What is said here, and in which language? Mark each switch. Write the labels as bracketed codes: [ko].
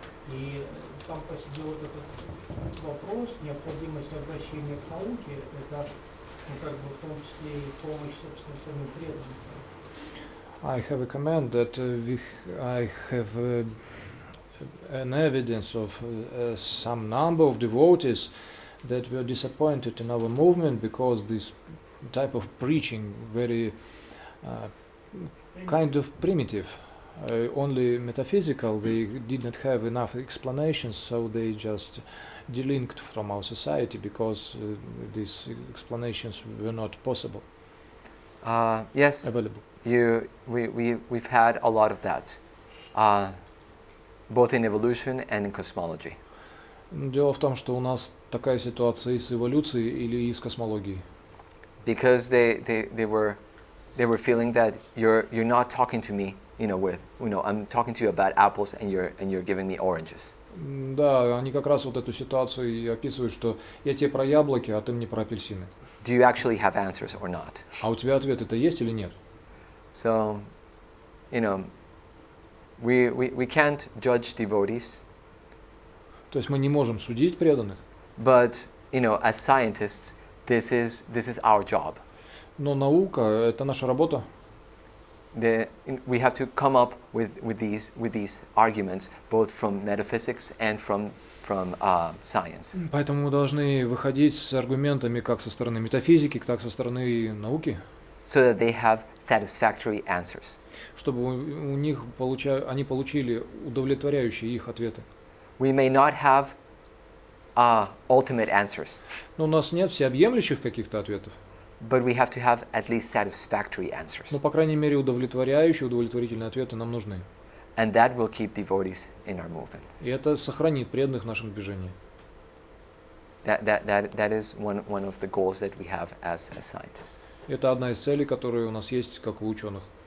[ru] И сам по себе вот этот вопрос, необходимость обращения к науке, это в том числе и помощь, собственно, самим преданным. [en] I have a comment that I have an evidence of some number of devotees that were disappointed in our movement because this type of preaching very kind of primitive, only metaphysical. They did not have enough explanations, so they just delinked from our society because these explanations were not possible. Yes, Available. We've had a lot of that, both in evolution and in cosmology. [ru] Дело в том, что у нас такая ситуация и с эволюцией или и с космологией. [en] Because they were feeling that you're not talking to me, I'm talking to you about apples and you're giving me oranges. [ru] Да, они как раз вот эту ситуацию и описывают, что я тебе про яблоки, а ты мне про апельсины. [en] Do you actually have answers or not? [ru] А у тебя ответ это есть или нет? [en] So, we can't judge devotees. [ru] То есть мы не можем судить преданных. [en] But, as scientists, this is our job. [ru] Но наука это наша работа. [en] We have to come up with these arguments, both from metaphysics and from science. [ru] Поэтому мы должны выходить с аргументами как со стороны метафизики, так со стороны науки. [en] so that they have satisfactory answers. [ru] Чтобы у них они получили удовлетворяющие их ответы. [en] We may not have ultimate answers, [ru] Но у нас нет всеобъемлющих каких-то ответов. [en] but we have to have at least satisfactory answers. [ru] Но, по крайней мере, удовлетворяющие, удовлетворительные ответы нам нужны. [en] And that will keep devotees in our movement. [ru] И это сохранит преданных в нашем движении. [en] That is one of the goals that we have as scientists. [ru] Это одна из целей, которые у нас есть, как у ученых.